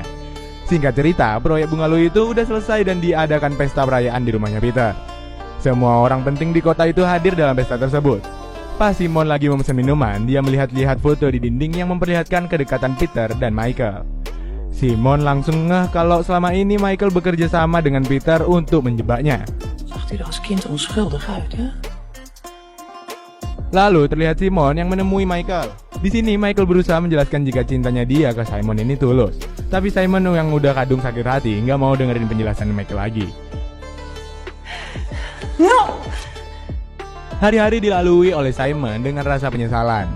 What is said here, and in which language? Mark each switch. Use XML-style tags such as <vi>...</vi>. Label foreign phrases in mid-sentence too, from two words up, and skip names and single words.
<id>Singkat cerita, proyek bungalow itu udah selesai dan diadakan pesta perayaan di rumahnya Peter. Semua orang penting di kota itu hadir dalam pesta tersebut. Pas Simon lagi memesan minuman, dia melihat-lihat foto di dinding yang memperlihatkan kedekatan Peter dan Michael. Simon langsung ngeh kalau selama ini Michael bekerja sama dengan Peter untuk menjebaknya.</id> <nl>Zag hij er als kind onschuldig uit, hè?</nl> <id>Lalu terlihat Simon yang menemui Michael. Di sini Michael berusaha menjelaskan jika cintanya dia ke Simon ini tulus. Tapi Simon yang udah kadung sakit hati nggak mau dengerin penjelasan Michael lagi. No! Hari-hari dilalui oleh Simon dengan rasa penyesalan.</id>